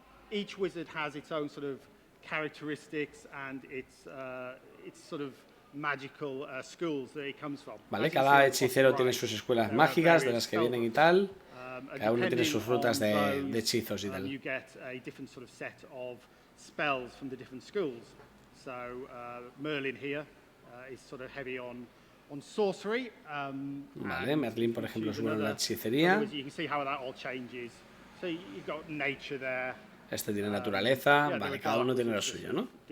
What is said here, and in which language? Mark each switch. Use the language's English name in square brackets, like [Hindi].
[English] Each wizard has its own sort of characteristics and its sort of magical schools that it comes from. [Spanish] Vale, cada hechicero tiene sus escuelas mágicas de las que vienen y tal. Cada uno tiene sus rutas de hechizos y tal. [English] You get a different sort of set of spells from the different schools. So Merlin here is sort of heavy on sorcery. [Spanish] Vale, Merlin, por ejemplo, es bueno en la hechicería. [English] You can see how that all changes. So you've got nature there. [Spanish] Este tiene naturaleza, vale, cada uno tiene lo suyo, ¿no?